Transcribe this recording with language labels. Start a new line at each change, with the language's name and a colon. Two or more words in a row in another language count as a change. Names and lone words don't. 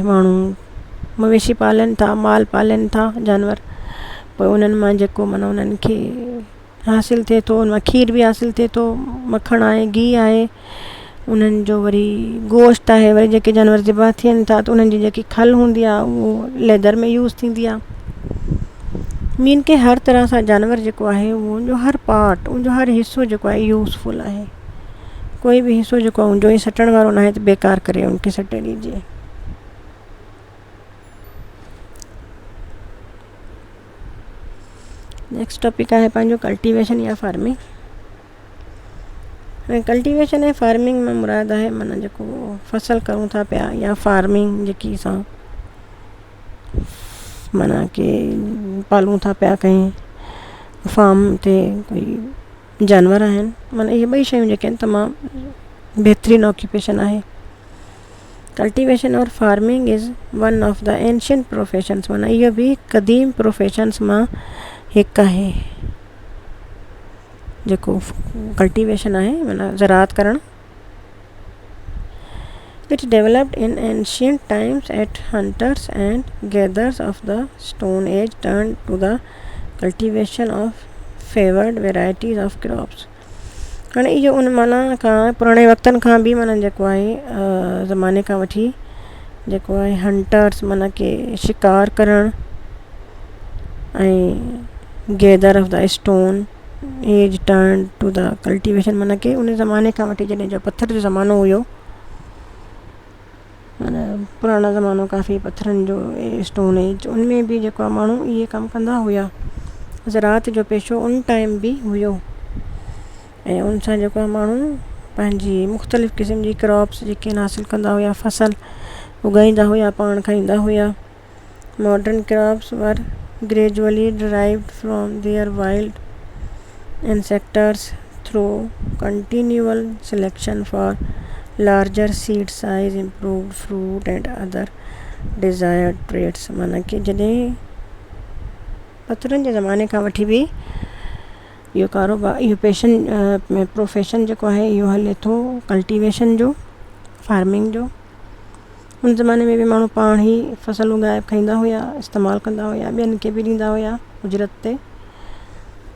Sindhi: माण्हू मवेशी पालनि था, माल पालनि था, जानवर, पोइ उन्हनि मां जेको माना उन्हनि खे हासिलु थिए थो, उन मां खीर बि हासिलु थिए थो, मखणु आहे, गिहु आहे, उन्हनि जो वरी गोश्त आहे. वरी जेके जानवर ज़िबा थियनि था त उन्हनि जी जेकी खल हूंदी आहे उहो लेदर में यूज़ थींदी आहे. मीन के हर तरह सां जानवर जेको आहे उनजो हर पार्ट, उनजो हर हिसो जेको आहे यूज़फुल आहे. कोई बि हिसो जेको आहे उनजो ई सटण वारो न आहे त बेकार करे उनखे सटे ॾिजे.
English: next topic
Sindhi: आहे पंहिंजो कल्टीवेशन या फार्मिंग. ऐं कल्टीवेशन ऐं फार्मिंग में मुराद आहे माना जेको फसल करूं था पिया, या फार्मिंग जेकी असां माना कि पालूं था पिया कहीं फार्म ते कोई जानवर आहिनि, माना इहे ॿई शयूं जेके आहिनि तमामु बहितरीनु ऑक्यूपेशन आहे.
English: cultivation and farming is one of the ancient professions,
Sindhi: माना इहो बि क़दीम प्रोफेशन्स मां हिकु आहे. जेको कल्टीवेशन आहे माना ज़राअत करणु.
English: It developed in ancient times at hunters and gatherers of the Stone Age turned to the cultivation of favored varieties of crops.
Sindhi: हाणे इहो उन माना खां पुराणे वक़्तनि खां बि माना जेको आहे ज़माने खां वठी जेको आहे हंटर्स माना कि शिकार करणु ऐं
English: gather of the Stone Age turn to the cultivation,
Sindhi: माना कि उन ज़माने खां वठी जॾहिं जो पथर जो ज़मानो हुयो, माना पुराणो ज़मानो काफ़ी पथरनि जो
English: Stone Age,
Sindhi: उनमें बि जेको आहे माण्हू इहे कमु कंदा हुया. ज़राअत जो पेशो उन टाइम बि हुयो ऐं उन सां जेको आहे माण्हू पंहिंजी मुख़्तलिफ़ क़िस्म जी क्रॉप्स जेके हासिलु कंदा हुया, फसल उगाईंदा हुया, पाण खाईंदा हुया.
English: modern crops were gradually derived from their wild ancestors through continual selection for larger seed size, improved fruit and other desired traits.
Sindhi: माना कि जॾहिं पथरनि जे ज़माने खां वठी बि इहो कारोबार, इहो प्रोफेशन जेको आहे इहो हले थो कल्टीवेशन जो, फार्मिंग जो. उन ज़माने में बि माण्हू पाण ई फसल उगाए खाईंदा हुया, इस्तेमालु कंदा हुया, ॿियनि खे बि ॾींदा हुया उजरत ते.